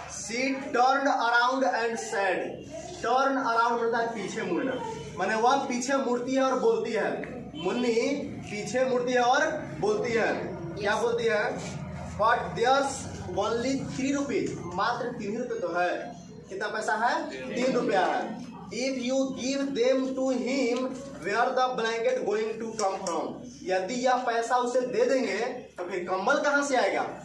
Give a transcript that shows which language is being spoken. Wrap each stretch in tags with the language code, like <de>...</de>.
<en>She turn around and said.</en> <hi>Turn around मतलब पीछे मुड़ना, माने वह पीछे मुड़ती है और बोलती है। मुन्नी पीछे मुड़ती है और बोलती है, क्या बोलती है,</hi> <en>But there's only 3 rupees.</en> <hi>मात्र 3 रुपये तो है। कितना पैसा है, 3 रुपया है।</hi> <en>If you give them to him, where the blanket going to come from?</en> <hi>यदि यह पैसा उसे दे देंगे तो फिर कंबल कहाँ से आएगा।</hi>